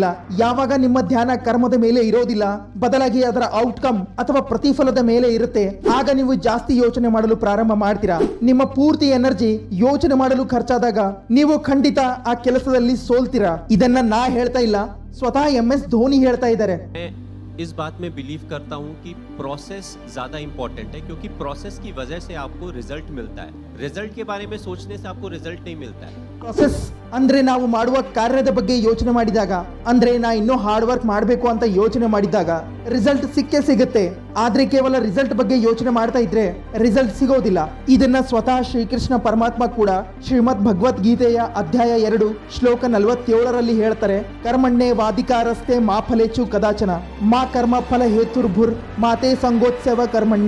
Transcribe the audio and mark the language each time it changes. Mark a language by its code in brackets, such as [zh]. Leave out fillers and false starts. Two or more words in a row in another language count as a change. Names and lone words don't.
[kn] ಯಾವಾಗ ನಿಮ್ಮ ಧ್ಯಾನ ಕರ್ಮದ ಮೇಲೆ ಇರೋದಿಲ್ಲ, ಬದಲಾಗಿ ಅದರ ಔಟ್ಕಮ್ ಅಥವಾ ಪ್ರತಿಫಲದ ಮೇಲೆ ಇರುತ್ತೆ, ಆಗ ನೀವು ಜಾಸ್ತಿ ಯೋಚನೆ ಮಾಡಲು ಪ್ರಾರಂಭ ಮಾಡ್ತೀರಾ. ನಿಮ್ಮ ಪೂರ್ತಿ ಎನರ್ಜಿ ಯೋಚನೆ ಮಾಡಲು ಖರ್ಚಾದಾಗ ನೀವು ಖಂಡಿತ ಆ ಕೆಲಸದಲ್ಲಿ ಸೋಲ್ತೀರಾ. ಇದನ್ನ ನಾ ಹೇಳ್ತಾ ಇಲ್ಲ, ಸ್ವತಃ MS ಧೋನಿ ಹೇಳ್ತಾ ಇದ್ದಾರೆ. [hi] इस बात में बिलीव करता हूँ कि प्रोसेस ज़्यादा इम्पोर्टेंट है, क्योंकि प्रोसेस की वजह से आपको रिजल्ट मिलता है. रिजल्ट के बारे में सोचने से आपको रिजल्ट नहीं मिलता है. [kn] ಪ್ರೋಸೆಸ್ ಅಂದ್ರೆ ನಾವು ಮಾಡುವ ಕಾರ್ಯದ ಬಗ್ಗೆ ಯೋಚನೆ ಮಾಡಿದಾಗ, ಅಂದ್ರೆ ನಾ ಇನ್ನೂ [en] hard work [kn] ಮಾಡಬೇಕು ಅಂತ ಯೋಚನೆ ಮಾಡಿದಾಗ ರಿಸಲ್ಟ್ ಸಿಕ್ಕೇ ಸಿಗುತ್ತೆ. ಆದ್ರೆ ಕೇವಲ ರಿಸಲ್ಟ್ ಬಗ್ಗೆ ಯೋಚನೆ ಮಾಡ್ತಾ ಇದ್ರೆ ರಿಸಲ್ಟ್ ಸಿಗೋದಿಲ್ಲ. ಇದನ್ನ ಸ್ವತಃ ಶ್ರೀಕೃಷ್ಣ ಪರಮಾತ್ಮ ಕೂಡ ಶ್ರೀಮದ್ ಭಗವದ್ಗೀತೆಯ ಅಧ್ಯಾಯ 2 ಶ್ಲೋಕ 47ರಲ್ಲಿ ಹೇಳ್ತಾರೆ, [sa] कर्मण्ये वाधिकारस्ते मा फलेषु कदाचन मा कर्म फल हेतुर्भूर् मा ते सङ्गोऽस्त्व कर्मणि.